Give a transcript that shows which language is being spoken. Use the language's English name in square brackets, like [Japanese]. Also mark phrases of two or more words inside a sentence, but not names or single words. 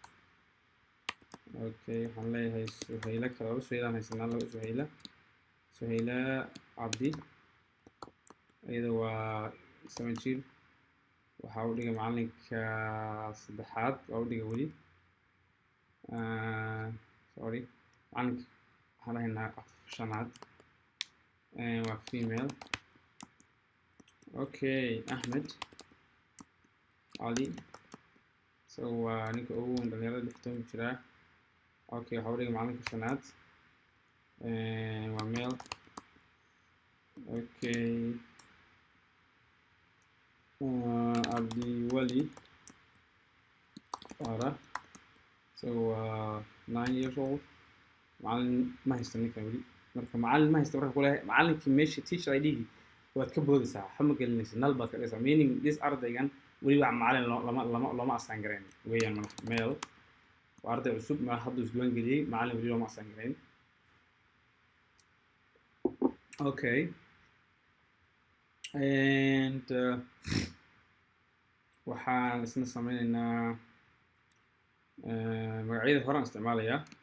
[Somali] Okay, waxaan leeyahay Suhayla kale laba Suhaylaan haysanaa laba Suhayla Cabdi iyada waa 7 jir. waxaa u dhiga macalinka saddexaad waa u dhiga weli sorry macalinka waxaan dhahaynaa shanaad waa female. Okay, Ahmed Ali so waa ninka ugu weyn dhalinyarada 16 jiraa. Okay, waxaa u dhiga macalinka shanaad waa male. Okay, Abdiwali Farah so waa 9 [English] years old. [Somali] macalin ma haysto ninkan weli. marka macalin ma haysto marka kule macalinkii meesha teacher ID-gii waad ka boodaysaa waxa ma gelinaysa null baad ka dhigaysaa [English] meaning this [Somali] ardaygan weli waa macalin looma assign garayn weeyaan male. waa arday cusub ma hadduu isdiiwaan geliyey macalin weli looma assign garayn. Okay, and waxaan isna sameynaynaa magacyada horaan isticmaalayaa.